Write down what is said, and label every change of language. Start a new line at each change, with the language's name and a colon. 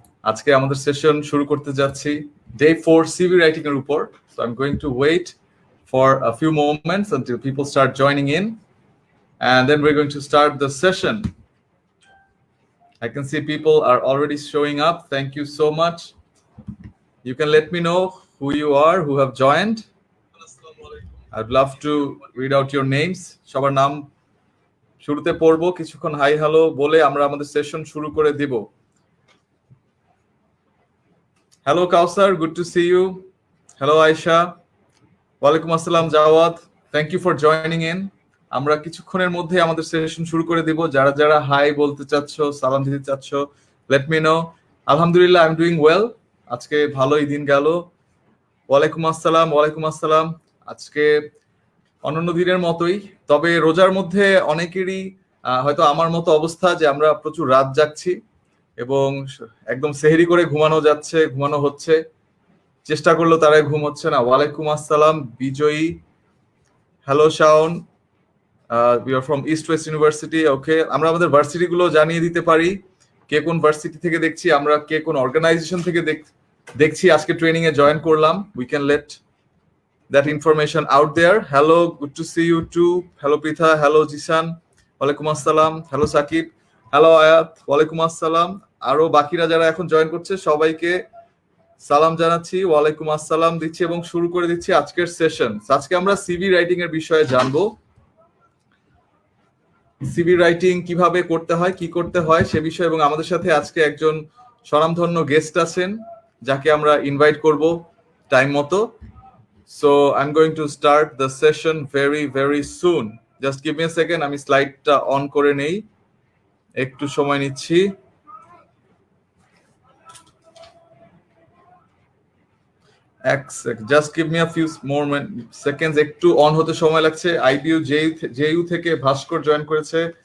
Bangla: আজকে আমাদের সেশন শুরু করতে যাচ্ছি day 4 CV writing এর উপর.
English: So I'm going to wait for a few moments until people start joining in, and then we're going to start the session. I can see people are already showing up. Thank you so much. You can let me know who you are, who have joined. I'd love to read out your names.
Bangla: সবার নাম শুরুতে পড়বো, কিছুক্ষণ hi hello বলে আমরা আমাদের session শুরু করে দিব।
English: Hello Kausar, good to see you. Hello Ayesha, ওয়ালাইকুম আসসালাম Jawad, thank you for joining in.
Bangla: আমরা কিছুক্ষণের মধ্যে আমাদের সেশন শুরু করে দিব। যারা যারা হাই বলতে চাচ্ছ, সালাম দিতে চাচ্ছ,
English: Let me know.
Bangla: আলহামদুলিল্লাহ,
English: I am doing well.
Bangla: আজকে ভালোই দিন গেল। ওয়ালাইকুম আসসালাম। আজকে অন্যান্য দিনের মতোই, তবে রোজার মধ্যে অনেকেরই হয়তো আমার মতো অবস্থা যে আমরা প্রচুর রাত জাগছি এবং একদম সেহরি করে ঘুমানো হচ্ছে, চেষ্টা করলেও তারাই ঘুম হচ্ছে না।
English: ওয়ালাইকুম আসসালাম Bijoyee, hello Shawon, we are from East West University.
Bangla: ওকে, আমরা আমাদের ভার্সিটি গুলো জানিয়ে দিতে পারি, কে কোন ভার্সিটি থেকে দেখছি, আমরা কে কোন অর্গানাইজেশন থেকে দেখছি, আজকে ট্রেনিং এ জয়েন করলাম।
English: We can let that information out there. Hello, good to see you too. Hello Pritha, hello Jishan, ওয়ালাইকুম আসসালাম।
Bangla: হ্যালো সাকিব, হ্যালো আয়াত, ওয়ালাইকুম আসসালাম। আরো বাকিরা যারা এখন জয়েন করছে সবাইকে সালাম জানাচ্ছি, ওয়ালাইকুম আসসালাম দিচ্ছি এবং শুরু করে দিচ্ছি আজকের সেশন। আজকে আমরা সিভি রাইটিং এর বিষয়ে জানবো। সিভি রাইটিং কিভাবে করতে হয়, কি করতে হয় সে বিষয়ে, এবং আমাদের সাথে আজকে একজন স্বনামধন্য গেস্ট আছেন যাকে আমরা ইনভাইট করব টাইম মতো।
English: So I'm going to start the session very, very soon. Just give me a second.
Bangla: আমি স্লাইডটা অন করে নেই, একটু সময় নিচ্ছি।
English: Just give me a few more seconds.
Bangla: একটু অন হতে সময় লাগছে। আইবিইউ জেইউ থেকে ভাস্কর জয়েন করেছে।